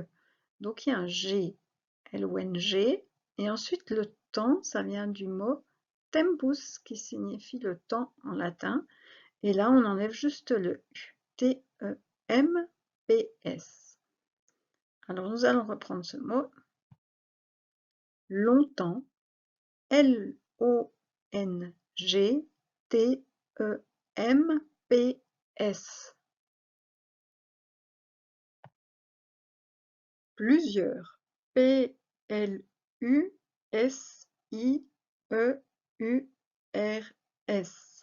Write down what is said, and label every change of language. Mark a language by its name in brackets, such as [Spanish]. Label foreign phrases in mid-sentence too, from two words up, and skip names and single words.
[French] Donc, il y a un G, L-O-N-G, et ensuite le temps, ça vient du mot tempus, qui signifie le temps en latin, et là, on enlève juste le U, T-E-M-P-S. Alors, nous allons reprendre ce mot, longtemps, L-O-N-G-T-E-M-P-S. Plusieurs, P-L-U-S-I-E-U-R-S.